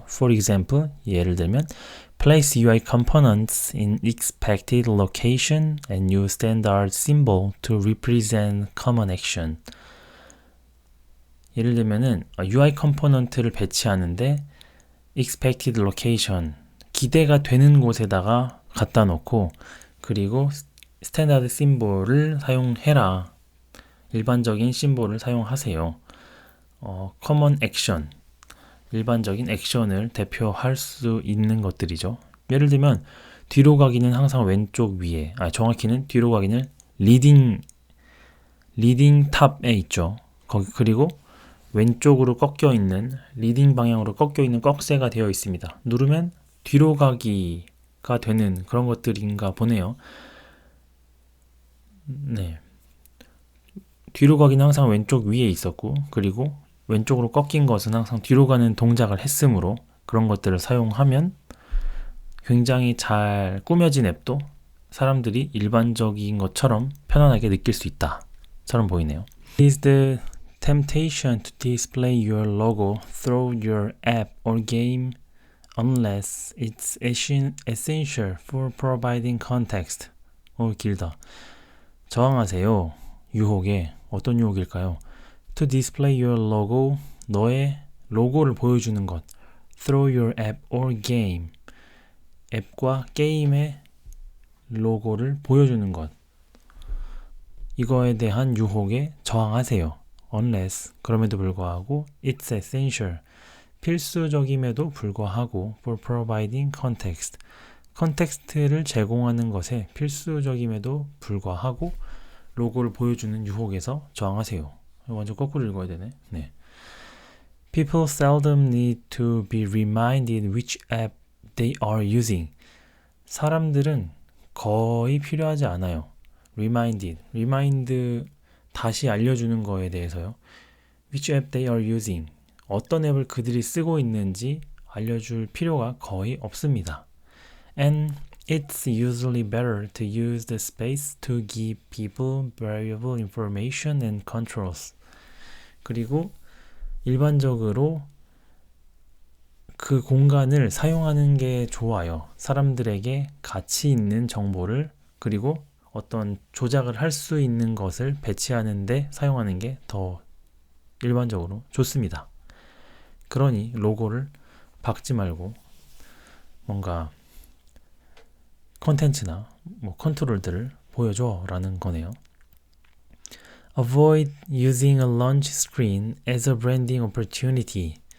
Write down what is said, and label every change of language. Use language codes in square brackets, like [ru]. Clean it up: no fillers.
[en] For example, [ko] 예를 들면 [en] Place UI components in expected location and use standard symbol to represent common action. [ko] 예를 들면은 UI 컴포넌트를 배치하는데 [en] expected location, [ko] 기대가 되는 곳에다가 갖다 놓고 그리고 스탠다드 심볼을 사용해라. 일반적인 심볼을 사용하세요. [en] common action, [ko] 일반적인 액션을 대표할 수 있는 것들이죠. 예를 들면 뒤로 가기는 항상 왼쪽 위에, 정확히는 뒤로 가기는 리딩 탑에 있죠. 그리고 왼쪽으로 꺾여 있는, 리딩 방향으로 꺾여 있는 꺽쇠가 되어 있습니다. 누르면 뒤로 가기가 되는 그런 것들인가 보네요. 네. 뒤로 가기는 항상 왼쪽 위에 있었고, 그리고 왼쪽으로 꺾인 것은 항상 뒤로 가는 동작을 했으므로 그런 것들을 사용하면 굉장히 잘 꾸며진 앱도 사람들이 일반적인 것처럼 편안하게 느낄 수 있다처럼 보이네요. [en] Is the temptation to display your logo through your app or game unless it's essential for providing context. [ko] 길다. 저항하세요. 유혹에. 어떤 유혹일까요? [en] To display your logo, [ko] 너의 로고를 보여주는 것. [en] Through your app or game. [ko] 앱과 게임의 로고를 보여주는 것. 이거에 대한 유혹에 저항하세요. [en] Unless, [ko] 그럼에도 불구하고 [en] it's essential, [ko] 필수적임에도 불구하고 [en] for providing context, [ko] 컨텍스트를 제공하는 것에 필수적임에도 불구하고 로고를 보여주는 유혹에서 저항하세요. 완전 거꾸로 읽어야 되네. 네. [en] People seldom need to be reminded which app they are using. [ko] 사람들은 거의 필요하지 않아요. remind 다시 알려주는 거에 대해서요. [en] which app they are using, [ko] 어떤 앱을 그들이 쓰고 있는지 알려줄 필요가 거의 없습니다. [en] And it's usually better to use the space to give people variable information and controls. [ko] 그리고 일반적으로 그 공간을 사용하는 게 좋아요. 사람들에게 가치 있는 정보를 그리고 어떤 조작을 할 수 있는 것을 배치하는데 사용하는 게 더 일반적으로 좋습니다. 그러니 로고를 박지 말고 뭔가 컨텐츠나 컨트롤들을 보여줘 라는 거네요. [en] Avoid using a launch screen as a branding opportunity.